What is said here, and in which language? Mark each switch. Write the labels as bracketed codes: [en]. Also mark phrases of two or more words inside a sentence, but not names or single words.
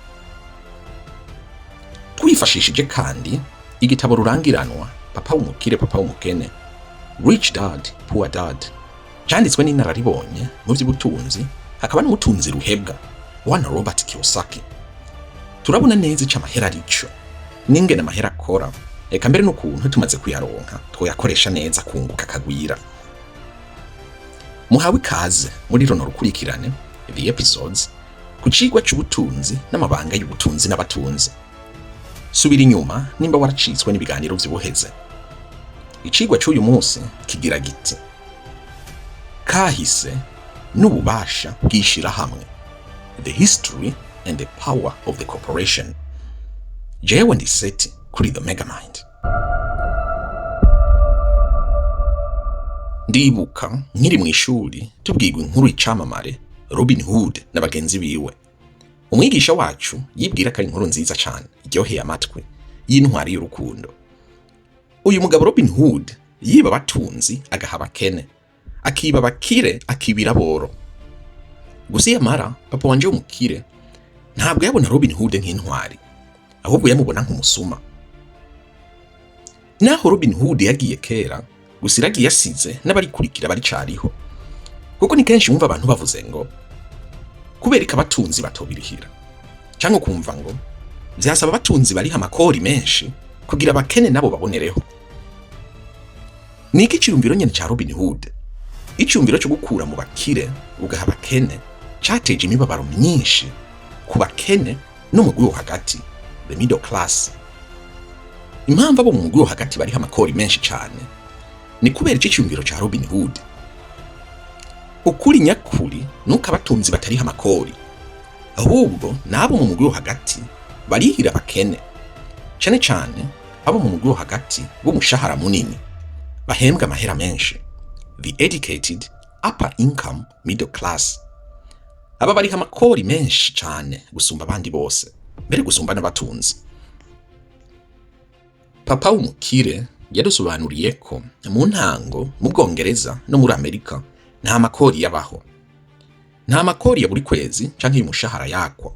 [rn] Twifashishije kandi igitabo rurangiranwa Papa w'umukire Papa w'umukene, [en] Rich Dad Poor Dad, [rn] cyanditswe n'inararibonye mu by'ubutunzi hakaba n'umutunzi ruhebwa bwana Robert Kiyosaki. Turabona neza ico amahera arico, n'ingene amahera akora, eka mbere n'ukuntu tumaze kuyaronka twoyakoresha neza kunguka kagwira. Muhawe ikaze muri rono rukurikirane [en] the episodes [rn] ku cigwa c'ubutunzi n'amabanga y'ubutunzi n'abatunzi. Subira inyuma nimba waracitswe n'ibiganiro vy'ubuheze. Icigwa c'uyu munsi kigira giti: kahise n'ububasha bwishira hamwe, [en] the history and the power of the corporation. [rn] Jewe ndi Seti kuri The Megamind. Ndibuka nkiri mu ishuri tubwirwa inkuru y'icamamare Robin Hood n'abagenzi biwe. Umwigisha wacu yibwira ko ari inkuru nziza cyane iryoheye amatwi y'intwari y'urukundo. Uyu mugabo Robin Hood yiba abatunzi agaha abakene, akiba abakire akibira boro. Gusa yamara papa wanje w'umukire ntabwo yabona Robin Hood nk'intwari, ahubwo yamubona nk'umusuma. Naho Robin Hood yagiye kera, gusa iragiye yasize n'abarikurikira bari cariho. Kuko ni kenshi mwumva abantu bavuze ngo kubereka abatunzi batobirihira, cyangwa kumva ngo byasaba abatunzi bariha amakori menshi kugira abakene nabo babonereho. Niki cyumviro nyene ca Robin Hood, icyumviro cyo gukura mu bakire ugaha abakene, cyateje imibabaro myinshi ku bakene no mu gwiho hagati, [en] the middle class. [rn] Impamvu abo mu gwiho hagati bariha amakori menshi cyane ni kubera iki cyumviro ca Robin Hood. Ukuri nyakuri nuko abatunzi batariha amakori, ahubwo nabo mu mugwi wo hagati barihira abakene, cyane cyane abo mu mugwi wo hagati b'umushahara munini bahembwa amahera menshi, [en] the educated upper income middle class. [rn] Aba bariha amakori menshi cyane gusumba abandi bose, mbere gusumba n'abatunzi. Papa w'umukire yadusobanuriye ko mu ntango mu Bwongereza no muri Amerika nta makori yabaho. Nta makori ya buri kwezi canke y'umushahara yakwa.